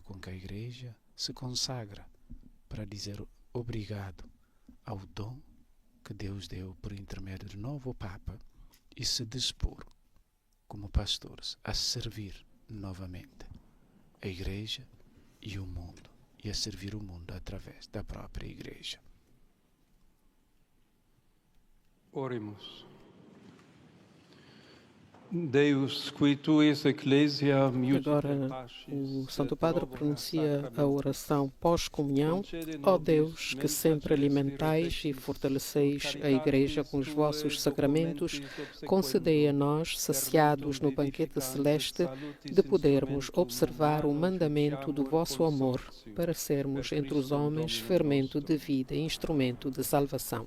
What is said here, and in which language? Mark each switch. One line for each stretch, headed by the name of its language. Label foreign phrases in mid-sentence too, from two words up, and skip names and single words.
Portuguese: com que a Igreja se consagra para dizer obrigado ao dom que Deus deu por intermédio do novo Papa e se dispor, como pastores, a servir novamente a Igreja e o mundo, e a servir o mundo através da própria Igreja. Oremos.
Latin: Deus, qui tuis ecclesia
Portuguese: Agora o Santo Padre pronuncia a oração pós-comunhão. Ó Deus, que sempre alimentais e fortaleceis a Igreja com os vossos sacramentos, concedei a nós, saciados no banquete celeste, de podermos observar o mandamento do vosso amor, para sermos entre os homens fermento de vida e instrumento de salvação.